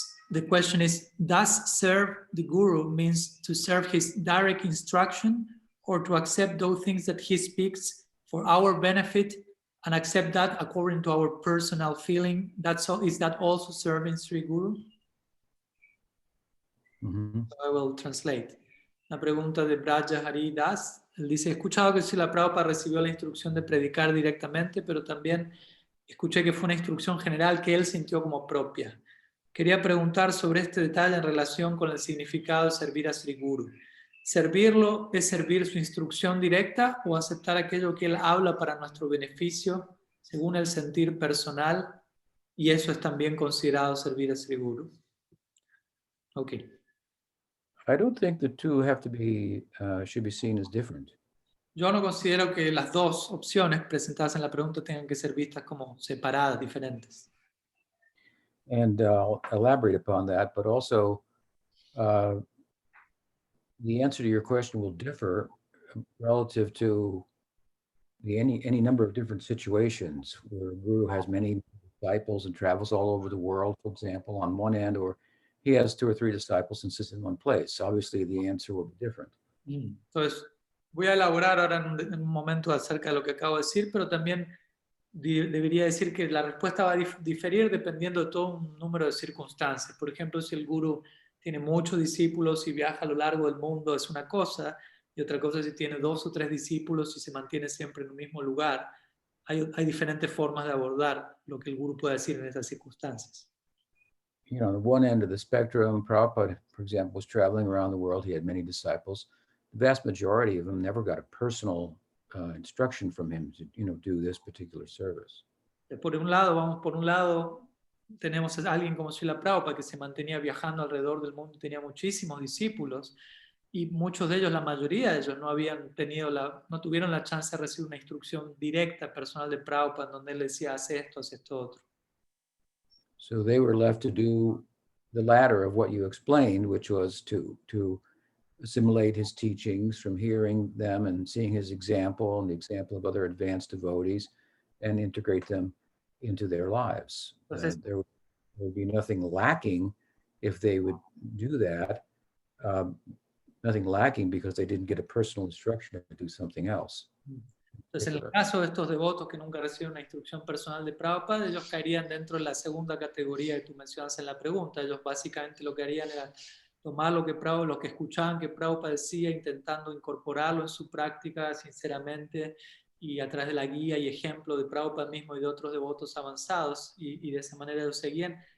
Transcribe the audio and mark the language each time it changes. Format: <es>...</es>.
<en>The question is, does serve the Guru means to serve his direct instruction or to accept those things that he speaks for our benefit and accept that according to our personal feeling? Is that also serving Sri Guru? Mhm. So I will translate.</en> <es>La pregunta de Braja Hari Das. Él dice, he escuchado que Srila Prabhupada recibió la instrucción de predicar directamente, pero también escuché que fue una instrucción general que él sintió como propia. Quería preguntar sobre este detalle en relación con el significado de servir a Sri Guru. ¿Servirlo es servir su instrucción directa o aceptar aquello que él habla para nuestro beneficio según el sentir personal? Y eso es también considerado servir a Sri Guru.</es> <en>Ok. I don't think the two have to be, should be seen as different.</en> <es>Yo no considero que las dos opciones presentadas en la pregunta tengan que ser vistas como separadas, diferentes.</es> <en>And I'll elaborate upon that, but also the answer to your question will differ relative to any number of different situations where a guru has many disciples and travels all over the world, for example, on one end, or he has 2 or 3 disciples and sits in one place. Obviously, the answer will be different.</en> <es>Entonces, voy a elaborar ahora en un momento acerca de lo que acabo de decir, pero también debería decir que la respuesta va a diferir dependiendo de todo un número de circunstancias. Por ejemplo, si el gurú tiene muchos discípulos y viaja a lo largo del mundo, es una cosa, y otra cosa si tiene 2 o 3 discípulos y se mantiene siempre en un mismo lugar. Hay diferentes formas de abordar lo que el gurú puede decir en esas circunstancias.</es> <en>You know, on the one end of the spectrum, Prabhupada, for example, was traveling around the world. He had many disciples. The vast majority of them never got a personal instruction from him to, do this particular service.</en> <es>Por un lado, tenemos a alguien como Srila Prabhupada que se mantenía viajando alrededor del mundo, tenía muchísimos discípulos y muchos de ellos, la mayoría de ellos, no tuvieron la chance de recibir una instrucción directa, personal de Prabhupada, en donde él decía, haz esto otro.</es> <en>So they were left to do the latter of what you explained, which was to assimilate his teachings from hearing them and seeing his example and the example of other advanced devotees and integrate them into their lives. There would be nothing lacking if they would do that. Nothing lacking because they didn't get a personal instruction to do something else.</en> <es>Entonces, en el caso de estos devotos que nunca reciben una instrucción personal de Prabhupada, ellos caerían dentro de la segunda categoría que tú mencionas en la pregunta. Ellos básicamente lo que harían era tomar lo que escuchaban que Prabhupada decía, intentando incorporarlo en su práctica sinceramente y a través de la guía y ejemplo de Prabhupada mismo y de otros devotos avanzados, y de esa manera lo seguían.</es>